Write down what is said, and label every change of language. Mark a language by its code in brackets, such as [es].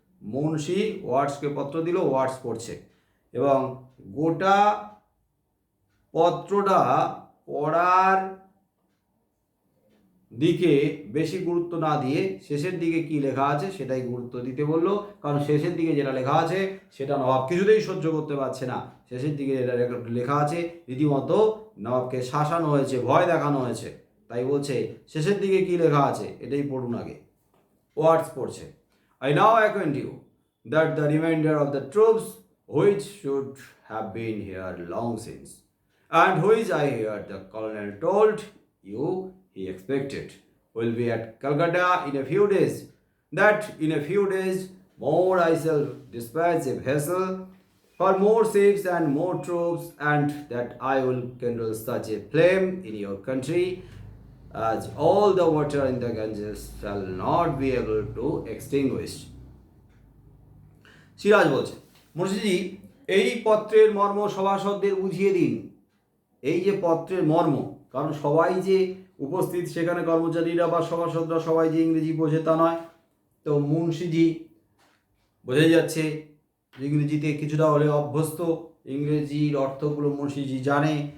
[bn] মুন্সি ওয়াটসকে পত্র দিল, ওয়াটস পড়ছে, এবং গোটা পত্রটা পড়ার দিকে বেশি গুরুত্ব না দিয়ে শেষের দিকে কি লেখা আছে সেটাই গুরুত্ব দিতে বললো, কারণ শেষের দিকে যেটা লেখা আছে সেটা নবাব কিছুতেই সহ্য করতে পারছে না। শেষের দিকে যেটা লেখা আছে রীতিমতো নবাবকে শাসানো হয়েছে, ভয় দেখানো হয়েছে, তাই বলছে শেষের দিকে কি লেখা আছে এটাই পড়ুন আগে। ওয়ার্ডস পড়ছে। [en] I now acquaint you that the remainder of the troops which should have been here long since, and which I hear the colonel told you he expected, will be at Calcutta in a few days. That in a few days more I shall dispatch a vessel for more ships and more troops, and that I will kindle such a flame in your country as all the water in the Ganges shall not be able to extinguish. [bn] Siraj বলছে, মুন্সিজি এই পত্রের মর্ম সভাসদদের বুঝিয়ে দিন। এই যে পত্রের মর্ম, কারণ সবাই যে উপস্থিত সেখানে কর্মচারীরা বা সভাসদরা সবাই যে ইংরেজি বোঝে তা নয়। তো মুন্সিজি বোঝাই যাচ্ছে ইংরেজিতে কিছুটা হলে অভ্যস্ত, ইংরেজির অর্থগুলো মুন্সিজি জানে।